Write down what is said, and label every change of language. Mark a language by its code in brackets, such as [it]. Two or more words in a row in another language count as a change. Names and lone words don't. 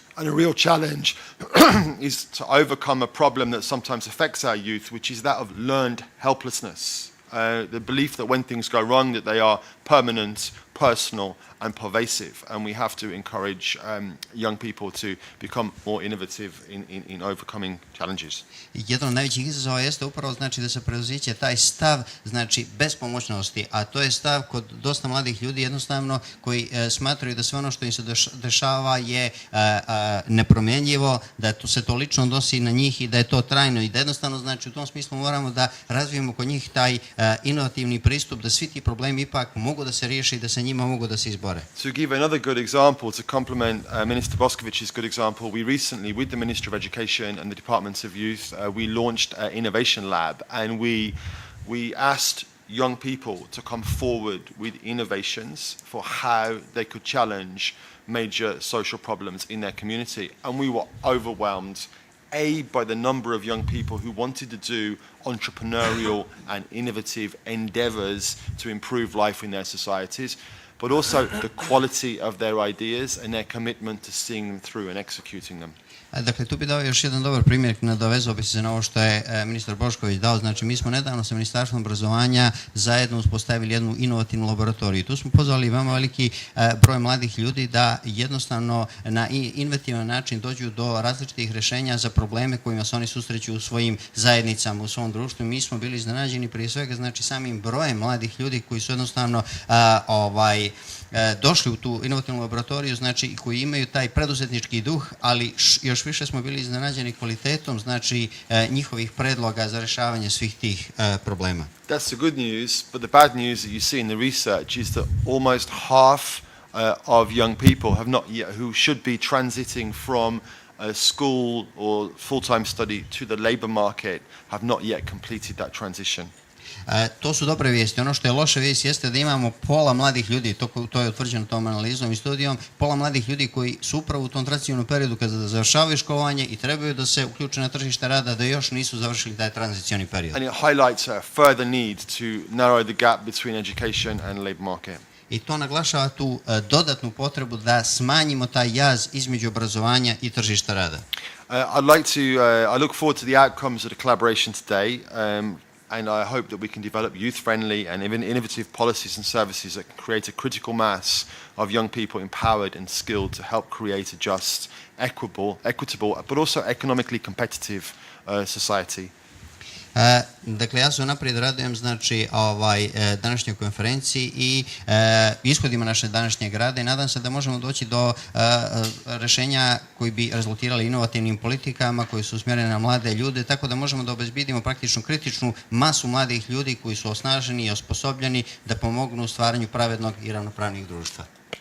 [en] And a real challenge is to overcome a problem that sometimes affects our youth, which is that of learned helplessness. The belief that when things go wrong, that they are permanent, personal, and pervasive. And we have to encourage young people to become more innovative in overcoming challenges. [sr] Jedan od najvećih izazova jeste upravo znači da se prevaziće taj stav znači bespomoćnosti, a to je stav kod dosta mladih ljudi jednostavno koji smatraju da sve ono što im se dešava je nepromjenjivo, da se to lično odnosi na njih i da je to trajno i da jednostavno znači u tom smislu moramo da razvijemo kod njih taj inovativni pristup da svi ti problemi ipak mogu da se riješe i da se njima mogu da se izbore. [en] To give another good example, to complement Minister Bošković's good example, we recently, with the Minister of Education and the Departments of Youth, we launched an innovation lab, and we asked young people to come forward with innovations for how they could challenge major social problems in their community. And we were overwhelmed, by the number of young people who wanted to do entrepreneurial and innovative endeavors to improve life in their societies, but also the quality of their ideas and their commitment to seeing them through and executing them. [sr] Dakle, tu bi dao još jedan dobar primjer, nadovezao bi se na ovo što je ministar Bošković dao. Znači, mi smo nedavno sa Ministarstvom obrazovanja zajedno uspostavili jednu inovativnu laboratoriju. Tu smo pozvali veoma veliki broj mladih ljudi da jednostavno na inovativan način dođu do različitih rješenja za probleme kojima se oni susreću u svojim zajednicama, u svom društvu. Mi smo bili iznenađeni prije svega znači samim brojem mladih ljudi koji su jednostavno došli u tu inovativnu laboratoriju, znači koji imaju taj preduzetnički duh, ali još više smo bili iznenađeni kvalitetom, znači njihovih predloga za rješavanje svih tih problema. [en] That's the good news, but the bad news that you see in the research is that almost half of young people have not yet, who should be transiting from school or full-time study to the labor market, have not yet completed that transition. [sr] To su dobre vijesti. Ono što je loša vijest jeste da imamo pola mladih ljudi, to je utvrđeno tom analizom i studijom, pola mladih ljudi koji su upravo u tom tranzicijnom periodu kada završavaju školovanje i trebaju da se uključe na tržište rada, da još nisu završili taj tranzicioni period. [en] And it highlights a further need to narrow the gap between education and labor market. [sr] I to naglašava tu dodatnu potrebu da smanjimo taj jaz između obrazovanja i tržišta rada. [en] I look forward to the outcomes of the collaboration today. And I hope that we can develop youth-friendly and even innovative policies and services that can create a critical mass of young people empowered and skilled to help create a just, equitable, but also economically competitive society. [sr] Dakle, ja se unaprijed radujem znači današnjoj konferenciji i ishodima naše današnjeg rada i nadam se da možemo doći do rješenja koji bi rezultirali inovativnim politikama koji su usmjerene na mlade ljude, tako da možemo da obezbedimo praktično kritičnu masu mladih ljudi koji su osnaženi i osposobljeni da pomognu u stvaranju pravednog i ravnopravnog društva.